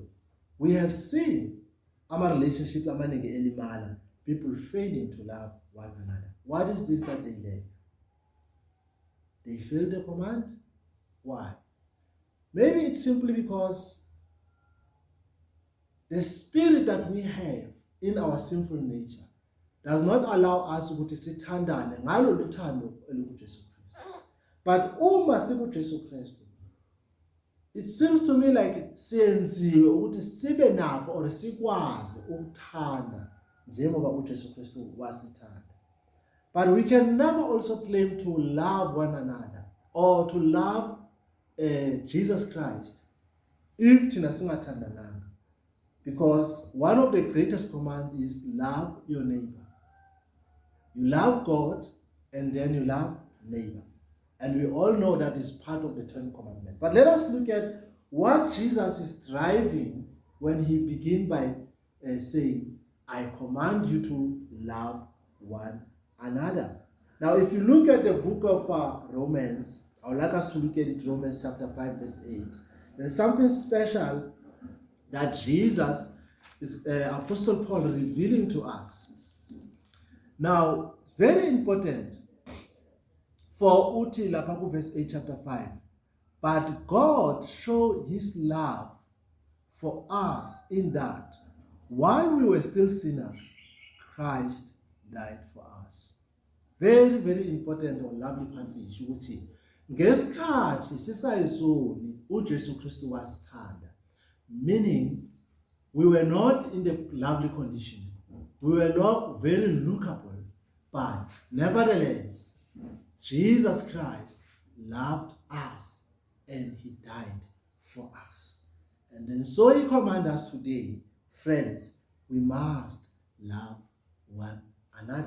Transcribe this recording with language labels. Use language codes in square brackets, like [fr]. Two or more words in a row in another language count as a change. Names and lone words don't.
[en] We have seen our relationship, people failing to love one another. What is this that they lack? They failed the command. Why? Maybe it's simply because the spirit that we have in our sinful nature does not allow us to [zu] sithandane ngalo luthando olukuJesu Kristu. But uma sikuJesu Kristu, [en] it seems to me like [zu] senziwe ukuthi sibe nakho [en] or [zu] sikwazi ukuthanda njengoba uJesu Kristu wasithanda. [en] But we can never also claim to love one another or to love Jesus Christ if [zu] thina singathandananga. [en] Because one of the greatest commands is love your neighbor. You love God and then you love neighbor. And we all know that is part of the 10 commandments. But let us look at what Jesus is driving when he begins by saying, I command you to love one another. Now, if you look at the book of Romans, I would like us to look at it, Romans chapter 5, verse 8. There's something special that Jesus is Apostle Paul revealing to us. Now, very important for [zu] uti lapha [en] verse 8 chapter 5. But God showed his love for us in that while we were still sinners, Christ died for us. Very, very important or lovely passage. [zu] Uti ngesikhathi sisayizoni uJesu Kristu wasithanda. [en] Meaning, we were not in the lovely condition. We were not very lookable. But nevertheless, Jesus Christ loved us and he died for us. And then so he commands us today, friends, we must love one another.